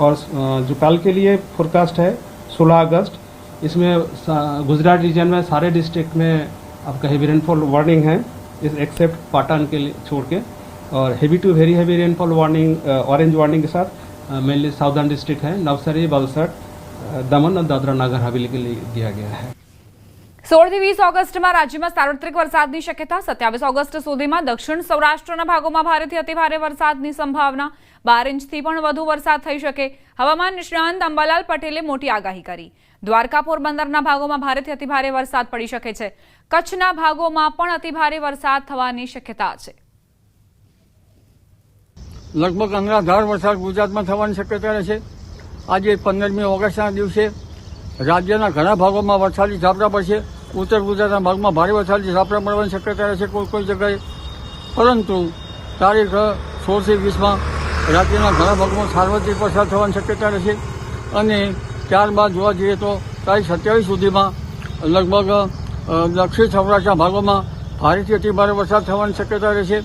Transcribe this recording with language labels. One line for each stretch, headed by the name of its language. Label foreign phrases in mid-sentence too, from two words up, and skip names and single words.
Hindi: और जो कल के लिए फोरकास्ट है 16 अगस्त, इसमें गुजरात रीजन में सारे डिस्ट्रिक्ट में आपका
English: heavy rainfall warning
Hindi: है इस एक्सेप्ट पाटन के लिए छोड़ के। और
English: heavy to very heavy rainfall warning orange warning
Hindi: के साथ
English: mainly southern district
Hindi: है नवसारी, वलसाड, दमन और दादरा नगर हवेली के लिए दिया गया है।
Gujarati: 16 થી 20 ઓગસ્ટમાં રાજ્યમાં સાર્વત્રિક વરસાદની શક્યતા। 27 ઓગસ્ટ સુધીમાં દક્ષિણ સૌરાષ્ટ્રના ભાગોમાં ભારેથી અતિભારે વરસાદની સંભાવના। 12 ઇંચથી પણ વધુ વરસાદ થઈ શકે। હવામાન નિષ્ણાંત અંબાલાલ પટેલે મોટી આગાહી કરી। દ્વારકા, પોરબંદરના ભાગોમાં ભારેથી અતિભારે વરસાદ પડી શકે છે। કચ્છના ભાગોમાં પણ અતિભારે વરસાદ થવાની શક્યતા છે। લગભગ અનરાધાર વરસાદ ગુજરાત માં થવાની શક્યતા રહે। आज 15મી ઓગસ્ટના દિવસે राज्यના ઘણા ભાગોમાં વરસાદી ઝાપટા પડશે। उत्तर गुजरातના ભાગમાં ભારે વરસાદી ઝાપટા પડવાની શક્યતા રહેશે કોઈ જગ્યાએ। પરંતુ તારીખ 16 થી 20માં રાજ્યના ઘણા ભાગમાં સાર્વત્રિક વરસાદ થવાની શક્યતા રહેશે। અને ત્યારબાદ જોવા જઈએ તો તારીખ 27 સુધીમાં લગભગ દક્ષિણ સૌરાષ્ટ્રના ભાગોમાં ભારેથી અતિભારે વરસાદ થવાની શક્યતા રહેશે।